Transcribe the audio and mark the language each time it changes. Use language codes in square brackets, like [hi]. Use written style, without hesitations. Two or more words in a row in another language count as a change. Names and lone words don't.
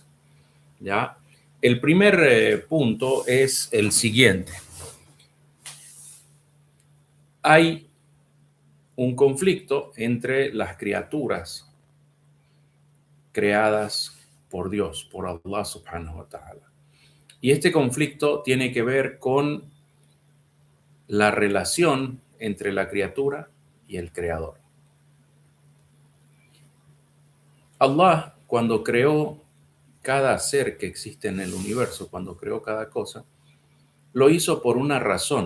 [es] ¿Ya? El primer punto es el siguiente. Hay un conflicto entre las criaturas creadas por Dios, por [ar] الله سبحانه وتعالى. [es] Y este conflicto tiene que ver con la relación entre la criatura y el creador. Allah, cuando creó cada ser que existe en el universo, cuando creó cada cosa, lo hizo por una razón.